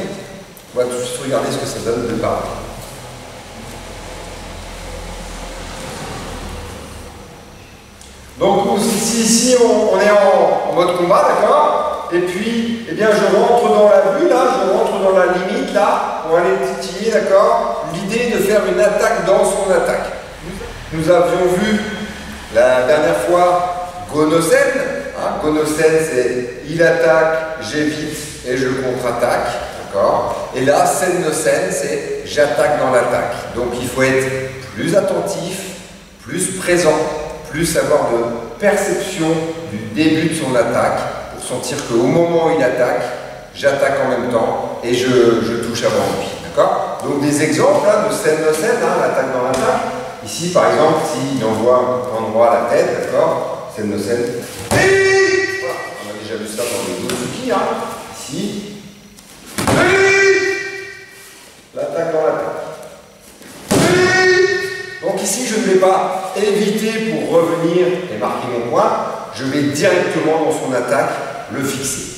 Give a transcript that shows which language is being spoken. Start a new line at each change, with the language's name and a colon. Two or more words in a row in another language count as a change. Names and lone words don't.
French: On va tout de suite regarder ce que ça donne de part. Donc ici on est en mode combat, d'accord? Et puis, eh bien, je rentre dans la vue, là, je rentre dans la limite, là, pour aller titiller, d'accord? L'idée de faire une attaque dans son attaque. Nous avions vu la dernière fois Go-no-sen. Hein? Go-no-sen, c'est il attaque, j'évite et je contre-attaque, d'accord? Et là, Sen-no-sen, c'est j'attaque dans l'attaque. Donc, il faut être plus attentif, plus présent, plus avoir de perception du début de son attaque, pour sentir qu'au moment où il attaque, j'attaque en même temps et je touche avant lui. D'accord? Donc des exemples là, de Sen-no-sen, hein, l'attaque dans l'attaque. Ici par exemple, s'il envoie un endroit à la tête, d'accord? Sen-no-sen. Voilà. On a déjà vu ça dans le Go-tsuki. Hein. Ici. L'attaque dans l'attaque. Donc ici, je ne vais pas éviter pour revenir et marquer mon point. Je vais directement dans son attaque le fixer.